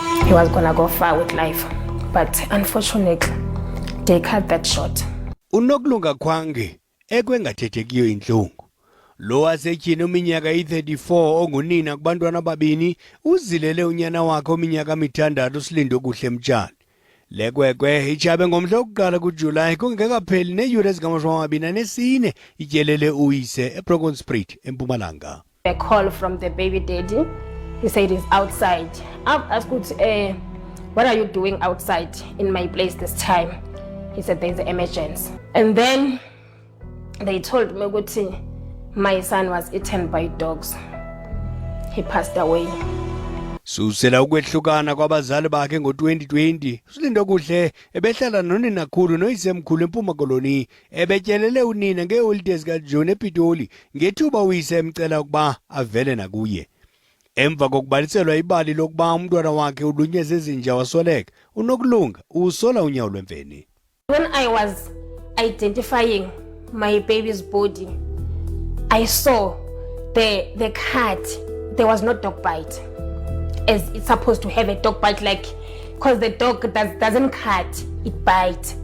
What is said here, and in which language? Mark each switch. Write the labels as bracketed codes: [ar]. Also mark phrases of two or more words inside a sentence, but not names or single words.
[en] he was gonna go far with life, but unfortunately they cut that short. [xh] UNokulunga Khwange ekwengathethekiyo inhlungu lo wasetyhini uminyaka i-34 ongunina kubantwana ababini uzilele unyana wakhe ominyaka 6 Silindo Kuhle Mtshali. Lekwekwe ichabe ngomhla wokuqala kuJulayi kungekapheli neeyure ezingama-24 ityelele uyise eBrokenspruit eMpumalanga. [en] A call from the baby daddy. He said he's outside. I've asked, what are you doing outside in my place this time? He said there's an emergency. And then they told me that my son was eaten by dogs. He passed away. [xh] Susela ukwehlukana kwabazali bakhe ngo-2020 Silindo Kuhle ebehlala noninakhulu noyisemkhulu eMpuma Koloni ebetyelele unina ngeeholide zikaJune ePitoli ngethuba uyise emcela ukuba avele nakuye. Emva kokubaliselwa ibali lokuba umntwana wakhe ulunyeze ezinja wasweleka uNokulunga usola unyawo lwemveni. [en] When I was identifying my baby's body, I saw the cut. There was no dog bite, as it's supposed to have a dog bite, like, because the dog doesn't cut, it bites.